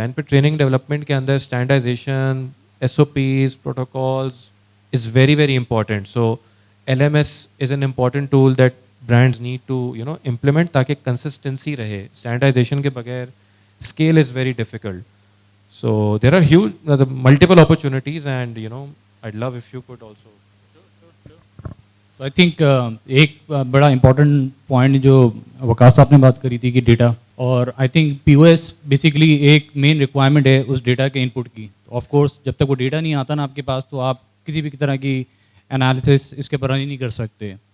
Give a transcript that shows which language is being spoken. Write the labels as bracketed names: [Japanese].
[Urdu] And پھر training development کے اندر standardisation, SOPs, protocols [English] Is very very important. So LMS is an important tool that brands need to implement [Urdu] تاکہ consistency رہے. Standardisation کے بغیر [English] Scale is very difficult. So there are huge multiple opportunities and I'd love if you could also. [Urdu] So I think ایک بڑا important point جو وقاص صاحب نے بات کری تھی کہ ڈیٹا, اور آئی تھنک POS بیسیکلی ایک مین ریکوائرمنٹ ہے اس ڈیٹا کے ان پٹ کی. آف کورس جب تک وہ ڈیٹا نہیں آتا نا آپ کے پاس تو آپ کسی بھی طرح کی انالیسس اس کے پر نہیں کر سکتے.